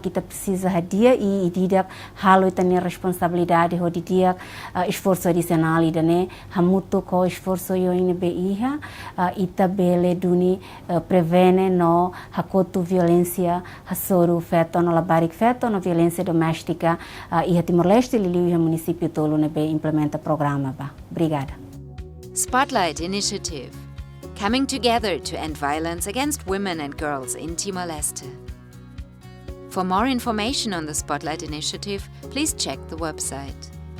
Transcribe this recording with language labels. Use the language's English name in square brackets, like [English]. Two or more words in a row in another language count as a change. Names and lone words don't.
[Tetun Dili] kita precisa hadia e ida halo itania responsabilidade ho dia [Portuguese] esforço adicional [Tetun Dili] ida ne hamuto ko esforço yo nebe iha ita bele duni prevene no hakotu violência hasoru feto no labarik feto no [Portuguese] violência doméstica [Tetun Dili] iha Timor-Leste liliu iha município tolo nebe implementa programa ba. Obrigada. [English] Spotlight Initiative, coming together to end violence against women and girls in Timor-Leste. For more information on the Spotlight Initiative, please check the website.